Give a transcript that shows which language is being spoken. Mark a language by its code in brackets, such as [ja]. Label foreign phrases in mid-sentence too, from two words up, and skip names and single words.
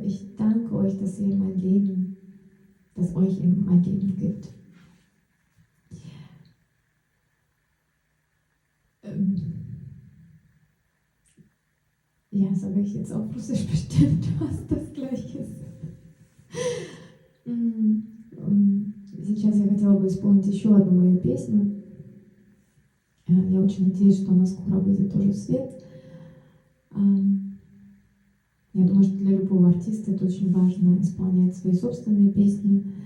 [de] Ich danke euch, dass ihr mein Leben, dass euch in mein Leben gibt. Ja, sage ich jetzt auf Russisch bestimmt, was das gleich ist. [ru] Сейчас я хотела бы исполнить еще одну мою песню. Я очень надеюсь, что она скоро выйдет тоже в свет. Я думаю, что для любого артиста это очень важно исполнять свои собственные песни.